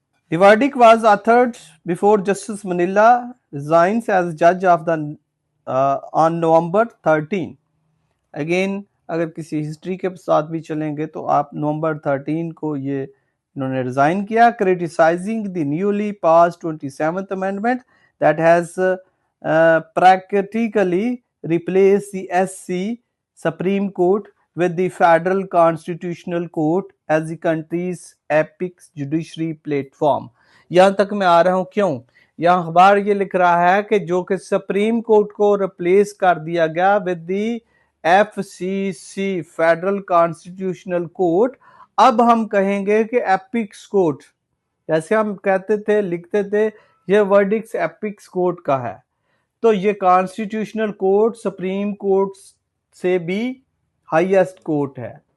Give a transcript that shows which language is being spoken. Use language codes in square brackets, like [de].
[en] The verdict was authored before Justice Manila resigns as judge of the on November 13. [ur] Again اگر کسی history کے ساتھ بھی چلیں گے تو آپ نومبر 13 کو یہ انہوں نے ریزائن کیا. [en] criticizing the newly passed 27th amendment that has practically replaced the SC Supreme Court with the Federal Constitutional Court as the country's apex judiciary platform. [ur] یہاں تک میں آ رہا ہوں کیوں؟ یہاں اخبار یہ لکھ رہا ہے کہ جو کہ سپریم کورٹ کو ریپلیس کر دیا گیا [en] with the FCC [ur] federal constitutional court. اب ہم کہیں گے کہ ایپکس کورٹ، جیسے ہم کہتے تھے لکھتے تھے یہ ورڈکس ایپکس کورٹ کا ہے، تو یہ کانسٹیٹیوشنل کورٹ سپریم کورٹ سے بھی ہائیسٹ کورٹ ہے.